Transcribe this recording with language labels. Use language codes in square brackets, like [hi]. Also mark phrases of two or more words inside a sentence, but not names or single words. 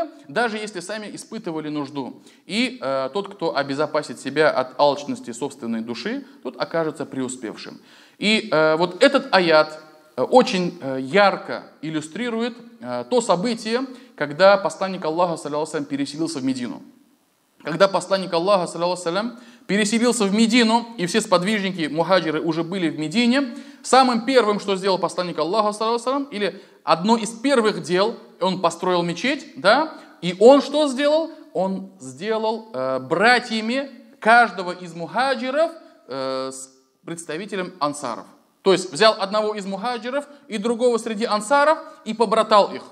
[ru] Даже если сами испытывали нужду. И тот, кто обезопасит себя от алчности собственной души, тот окажется преуспевшим. И вот этот аят очень ярко иллюстрирует то событие, когда посланник Аллаха, [ar] صلى الله عليه وسلم, [ru] переселился в Медину. Когда посланник Аллаха, [ar] صلى الله عليه وسلم, [ru] переселился в Медину, и все сподвижники, мухаджиры, уже были в Медине, самым первым, что сделал посланник Аллаха, [ar] صلى الله عليه وسلم, [ru] или одно из первых дел, он построил мечеть, да, и он что сделал? Он сделал братьями каждого из мухаджиров с представителем ансаров. То есть взял одного из мухаджиров и другого среди ансаров и побратал их.